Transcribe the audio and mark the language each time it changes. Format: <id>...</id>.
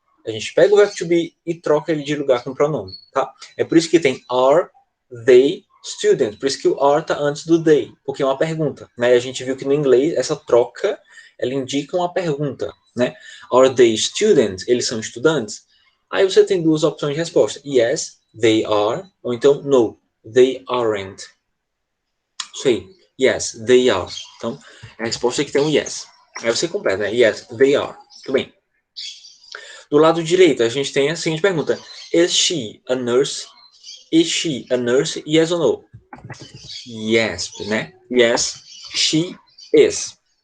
<pt>A gente pega o verbo to be e troca ele de lugar com o pronome, tá? É por isso que tem are, they, student. Por isso que o are está antes do they, porque é uma pergunta, né? A gente viu que no inglês essa troca, ela indica uma pergunta, né?</pt> <en>Are they students?</en> <pt>Eles são estudantes? Aí você tem duas opções de resposta.</pt> <en>Yes, they are,</en> <pt>ou então</pt> <en>no, they aren't.</en> <pt>Isso aí.</pt> <en>Yes, they are.</en> <pt>Então, a resposta aqui tem um yes. Aí você completa, né?</pt> <en>Yes, they are.</en> <pt>Muito bem. Do lado direito, a gente tem a seguinte pergunta.</pt> <en>Is she a nurse? Is she a nurse? Yes or no? Yes, né? Yes, she is.</en>